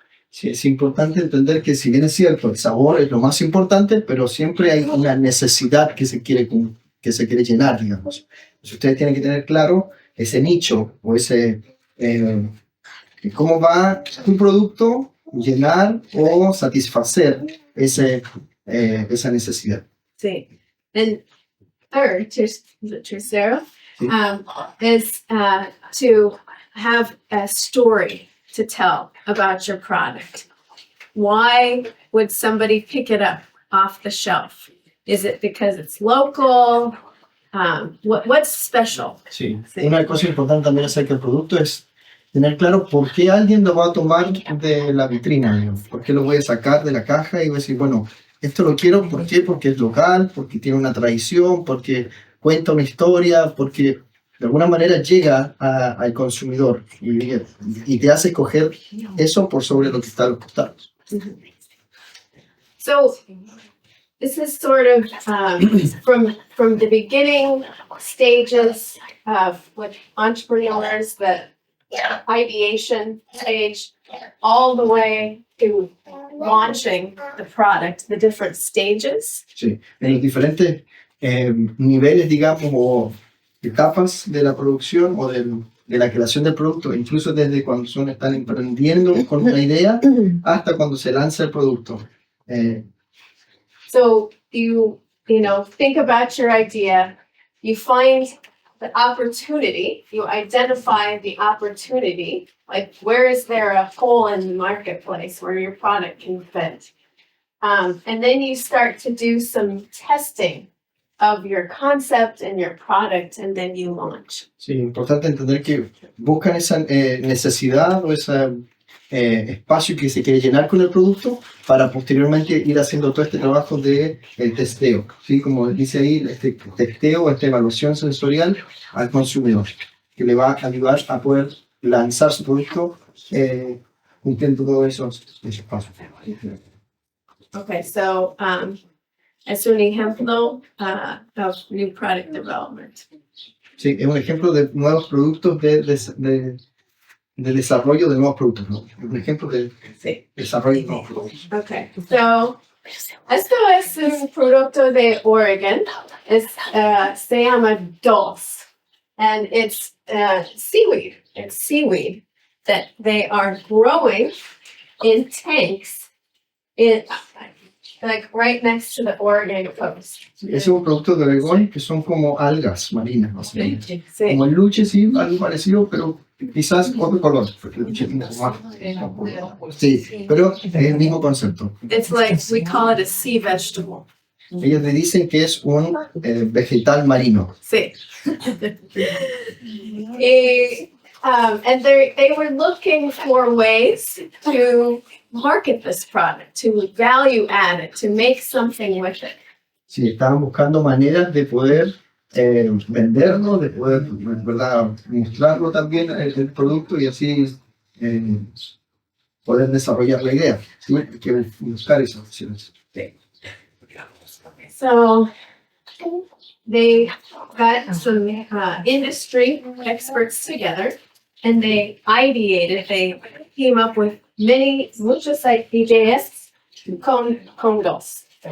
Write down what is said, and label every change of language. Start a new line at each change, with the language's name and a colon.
Spanish: Sí, es importante entender que si bien es cierto, el sabor es lo más importante, pero siempre hay una necesidad que se quiere llenar, digamos. Entonces ustedes tienen que tener claro ese nicho o ese cómo va tu producto llenar o satisfacer esa necesidad. Sí.
English: And third,
Spanish: tercero,
English: is to have a story to tell about your product. Why would somebody pick it up off the shelf? Is it because it's local? What's special?
Spanish: Sí. Una cosa importante también acerca del producto es tener claro por qué alguien lo va a tomar de la vitrina, digamos. Por qué lo voy a sacar de la caja y voy a decir, bueno, esto lo quiero, ¿por qué? Porque es local, porque tiene una tradición, porque cuenta una historia, porque de alguna manera llega al consumidor y te hace escoger eso por sobre lo que está a los costados.
English: So this is sort of from the beginning stages of with entrepreneurs, the ideation stage, all the way to launching the product, the different stages.
Spanish: Sí, en los diferentes niveles, digamos, o etapas de la producción o de la creación del producto, incluso desde cuando están emprendiendo con una idea hasta cuando se lanza el producto.
English: So you know, think about your idea, you find the opportunity, you identify the opportunity, like where is there a hole in the marketplace where your product can fit? And then you start to do some testing of your concept and your product, and then you launch.
Spanish: Sí, importante entender que buscan esa necesidad o ese espacio que se quiere llenar con el producto para posteriormente ir haciendo todo este trabajo de el testeo, ¿sí? Como dice ahí, este testeo, esta evaluación sensorial al consumidor, que le va a ayudar a poder lanzar su producto cumpliendo todos esos pasos.
English: Okay, so
Spanish: es un ejemplo
English: of new product development.
Spanish: Sí, es un ejemplo de nuevos productos, de desarrollo de nuevos productos, ¿no? Es un ejemplo de Sí. desarrollo de nuevos productos.
English: Okay, so
Spanish: esto es un producto de Oregon. Se llama
English: Dulce, and it's seaweed. It's seaweed that they are growing in tanks like right next to the Oregon coast.
Spanish: Ese es un producto de Oregón que son como algas marinas, básicamente. Sí. Como el luche, sí, algo parecido, pero quizás otro color. Porque el luche es un poco más. Sí, pero es el mismo concepto.
English: It's like we call it a sea vegetable.
Spanish: Ellos le dicen que es un vegetal marino. Sí.
English: And they were looking for ways to market this product, to value add it, to make something with it.
Spanish: Sí, estaban buscando maneras de poder venderlo, de poder, ¿verdad?, mostrarlo también el producto y así poder desarrollar la idea. ¿Sí? Hay que buscar esas opciones.
English: So they got some industry experts together and they ideated, they came up with
Spanish: muchas ideas con dos.